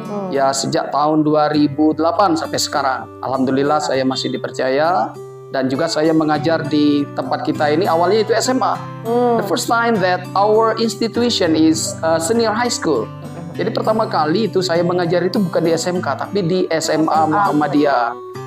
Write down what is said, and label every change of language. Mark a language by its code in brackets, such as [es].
[id] Ya sejak tahun 2008 sampai sekarang. Alhamdulillah saya masih dipercaya. Dan juga saya mengajar di tempat kita ini awalnya itu SMA. [en] The first time that our institution is senior high school. [id] Jadi pertama kali itu saya mengajar itu bukan di SMK tapi di SMA Muhammadiyah.